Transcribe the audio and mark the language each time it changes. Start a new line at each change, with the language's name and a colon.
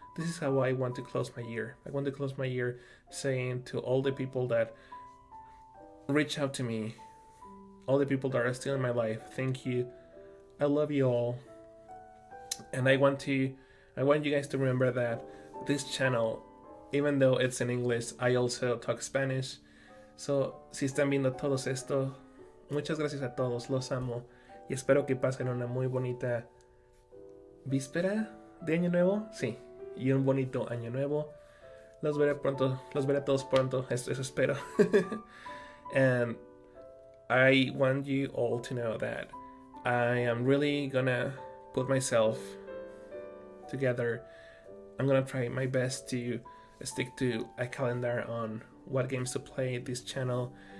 English: This is how I want to close my year. I want to close my year saying to all the people that reach out to me, all the people that are still in my life, thank you. I love you all. And I want you guys to remember that this channel, even though it's in English, I also talk Spanish.
Spanish: So, si están viendo todos esto, muchas gracias a todos, los amo. Y espero que pasen una muy bonita víspera de Año Nuevo. Sí, y un bonito Año Nuevo. Los veré todos pronto, eso espero.
English: And I want you all to know that I am really gonna put myself together. I'm gonna try my best to stick to a calendar on what games to play this channel.